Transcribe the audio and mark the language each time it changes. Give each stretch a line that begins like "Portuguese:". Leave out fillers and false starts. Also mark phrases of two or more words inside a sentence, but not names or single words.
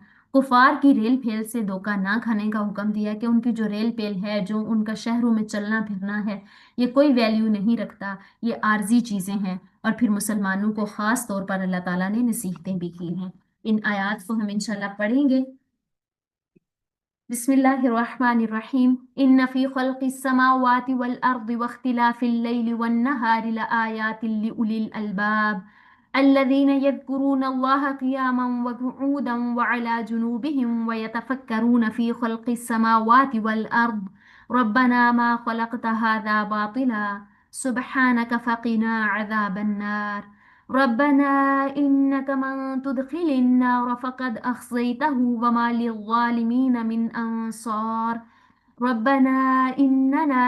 Hindi: कुफार की रेल फेल से धोखा ना खाने का हुक्म दिया है कि उनकी जो रेल पेल है, जो उनका शहरों में चलना फिरना है, ये कोई वैल्यू नहीं रखता, ये आर्जी चीजें हैं। और फिर मुसलमानों को खास तौर पर अल्लाह ताला ने नसीहतें भी की हैं। इन आयात को हम
Arabic: إن شاء الله
Hindi: पढ़ेंगे।
Arabic: بسم الله الرحمن الرحيم إن في خلق السماوات والأرض واختلاف الليل والنهار لآيات لأولي الألباب الذين يذكرون الله قياما وقعودا وعلى جنوبهم ويتفكرون في خلق السماوات والأرض ربنا ما خلقت هذا باطلا سبحانك فقنا عذاب النار ربنا إنك من تدخل النار فقد أخزيته وما للظالمين من أنصار ربنا إننا